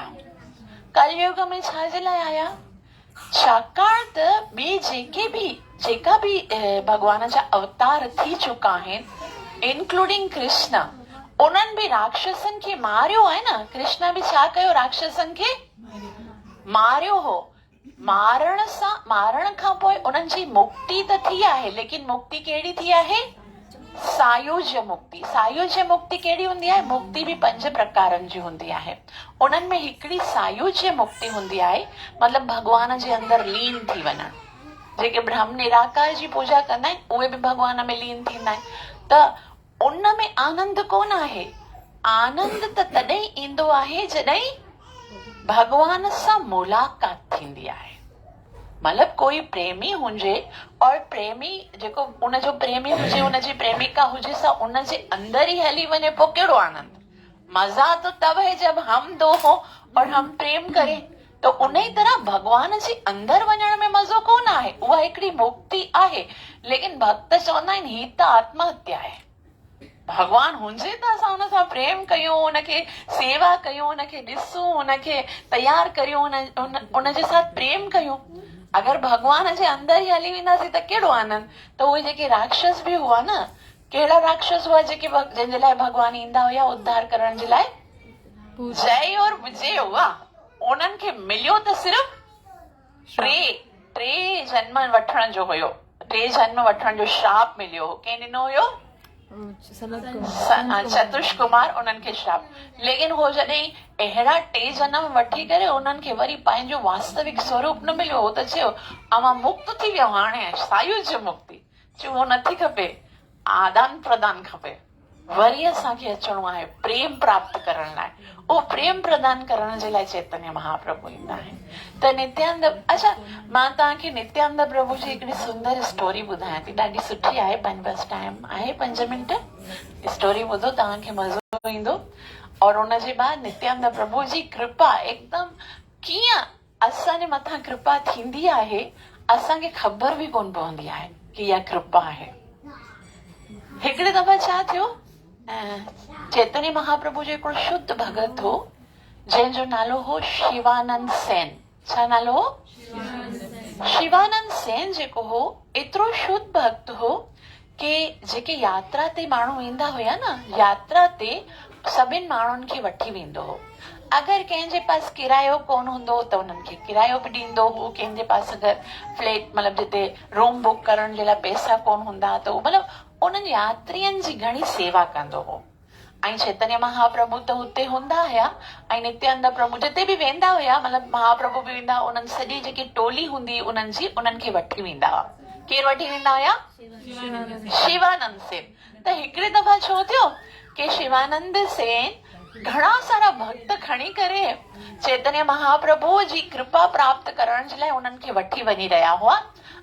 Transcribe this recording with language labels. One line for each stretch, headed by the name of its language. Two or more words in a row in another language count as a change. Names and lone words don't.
Sindhi: कलयुग में छाजे लाइ आया? छाकाणि त ॿिए जेका भी भगवान जा अवतार थी चुका आहिनि, इंक्लूडिंग कृष्ण, उन्हनि बि राक्षसनि खे मारियो आहे न। कृष्ण बि छा कयो? राक्षसनि खे मारियो हो। मारण खां पोइ उन्हनि जी मुक्ति त थी आहे, लेकिन मुक्ति कहिड़ी थी आहे? सायुज्य मुक्ति। सायुज्य मुक्ति कहिड़ी हूंदी आहे? मुक्ति बि 5 प्रकारनि जी हूंदी आहे। उन्हनि में हिकिड़ी सायुज्य मुक्ति हूंदी आहे, मतलब भगवान जे अंदर लीन थी वञणु। जेके ब्रह्म निराकार जी पूजा कंदा आहिनि उहे बि भगवान में लीन थींदा आहिनि। त उन में आनंद कोन आहे। आनंद त तॾहिं ईंदो आहे जॾहिं भगवान सां मुलाक़ात थींदी आहे। मतलब कोई प्रेमी हुजे और प्रेमी जेको उनजो प्रेमी हुजे, उनजी प्रेमिका हुजे सा उनजे अंदर ही हली वञे, पोइ कहिड़ो आनंद।
Hindi: मजा तो तब है जब हम दो हो और हम प्रेम करें।
Sindhi: तो उन ही तरह भगवान जे अंदर वञण में मज़ो कोन आहे, उहा हिकिड़ी मुक्ति आहे। लेकिन भक्त चवंदा आहिनि ही त आत्महत्या आहे। भगवान हुजे त असां हुन सां प्रेम कयूं, उनखे सेवा कयूं, उनखे ॾिसूं, उनखे तयार करियूं, उनजे साथ प्रेम कयूं। अगर भगवान जे अंदर ही हली वेंदासीं त कहिड़ो आनंद। त उहे जेके राक्षस बि हुआ न, कहिड़ा राक्षस हुआ जेके जंहिंजे लाइ भगवान ईंदा हुया उद्धार करण जे लाइ? जय और विजय हुआ। उन्हनि खे मिलियो त सिर्फ़ टे जन्म वठण जो हुयो, 3 जन्म वठण जो श्राप मिलियो। कंहिं ॾिनो हुयो? चतुष कुमार उन्हनि खे श्राप। लेकिन हो जॾहिं अहिड़ा 3 जन्म वठी करे उन्हनि खे वरी पंहिंजो वास्तविक स्वरूप न मिलियो, हो त चयो अवां मुक्त थी वियो, हाणे सायुज्य मुक्ति। चयो उहो नथी खपे, आदान प्रदान खपे। वरी असांखे अचणो आहे प्रेम प्राप्त करण लाइ। उहो प्रेम प्रदान करण जे लाइ चैतन्य महाप्रभु ईंदा आहिनि। त नित्यानंद, अच्छा मां तव्हांखे नित्यानंद प्रभु जी हिकिड़ी सुंदर स्टोरी ॿुधायां थी, ॾाढी सुठी आहे। बस टाइम आहे 5 मिंट, स्टोरी ॿुधो, तव्हांखे मज़ो ईंदो। और उनजे बाद नित्यानंद प्रभु जी कृपा एकदम कीअं असांजे मथां कृपा थींदी आहे, असांखे ख़बर बि कोन पवंदी आहे कि इहा कृपा आहे। हिकिड़े दफ़ा छा थियो, चैतन्य महाप्रभु जो हिकिड़ो शुद्ध भगत हो जंहिंजो नालो हो शिवानंद सेन। छा नालो हो? शिवानंद सेन जेको हो एतिरो शुद्ध भक्त हो कि जेके यात्रा ते माण्हू ईंदा हुया न, यात्रा ते सभिनि माण्हुनि खे वठी वेंदो हो। अगरि कंहिंजे पास किरायो कोन हूंदो त उन्हनि खे किरायो बि ॾींदो हो। कंहिंजे पास अगरि फ्लैट मतलब जिते रूम बुक करण जे लाइ पैसा कोन हूंदा त मतलब उन्हनि यात्रियुनि जी घणी सेवा कंदो हो। ऐं चैतन्य महाप्रभु त हुते हूंदा हुया, ऐं नित्यानंद प्रभु जिते बि वेंदा हुया, मतलब महाप्रभु बि वेंदा, उन्हनि सॼी जेकी टोली हूंदी उन्हनि खे वठी वेंदा हुआ। केरु वठी वेंदा हुया? शिवानंद सेन। त हिकिड़े दफ़ा छो थियो कि शिवानंद सेन घणा सारा भक्त खणी करे चैतन्य महाप्रभु जी कृपा प्राप्त करण जे लाइ उन्हनि खे वठी वञी रहिया हुआ।